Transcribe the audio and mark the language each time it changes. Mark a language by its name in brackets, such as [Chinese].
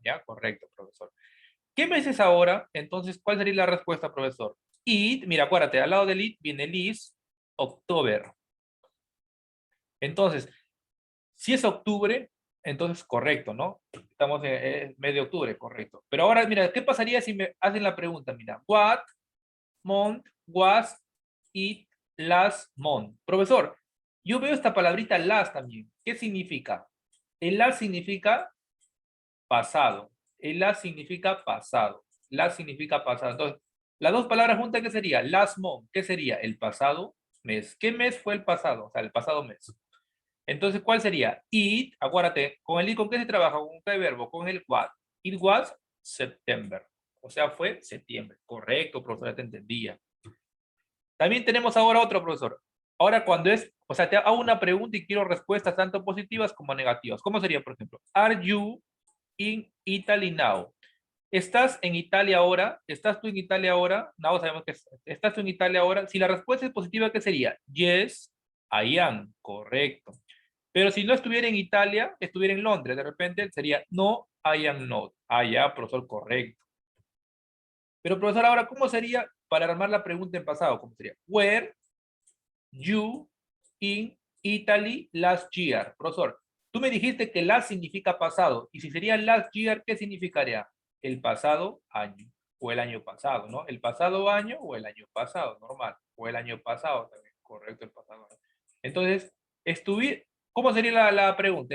[Spanish] Ya, correcto, profesor. ¿Qué mes es ahora? Entonces, ¿cuál sería la respuesta, profesor? It, mira, acuérdate, al lado del it viene el is, October. Entonces, si es octubre, entonces correcto, ¿no? Estamos en mes de octubre, correcto. Pero ahora, mira, ¿qué pasaría si me hacen la pregunta? Mira, [English] what month was it last month? [Spanish] Profesor, yo veo esta palabrita last también. ¿Qué significa? El last significa pasado. El last significa pasado. Last significa pasado. Entonces, las dos palabras juntas, ¿qué sería? Last month, ¿qué sería? El pasado mes. ¿Qué mes fue el pasado? O sea, el pasado mes. Entonces, ¿cuál sería? It, acuérdate, con el it, ¿con qué se trabaja? ¿Con qué verbo? Con el what. [English] It was September. [Spanish] O sea, fue septiembre. Correcto, profesor, ya te entendía. También tenemos ahora otro, profesor. Ahora cuando es, o sea, te hago una pregunta y quiero respuestas tanto positivas como negativas. ¿Cómo sería, por ejemplo? [English] Are you in Italy now? [Spanish] ¿Estás en Italia ahora? ¿Estás tú en Italia ahora? No, sabemos que estás tú en Italia ahora. Si la respuesta es positiva, ¿qué sería? [English] Yes, I am. [Spanish] Correcto. Pero si no estuviera en Italia, estuviera en Londres, de repente sería no, [English] I am not. [Spanish] Ah, ya, profesor, correcto. Pero profesor, ahora, ¿cómo sería para armar la pregunta en pasado? ¿Cómo sería? [English] Where you in Italy last year? [Spanish] Profesor, tú me dijiste que last significa pasado. Y si sería last year, ¿qué significaría? El pasado año. O el año pasado, ¿no? El pasado año o el año pasado, normal. O el año pasado también, correcto, el pasado año. Entonces, ¿cómo sería la pregunta?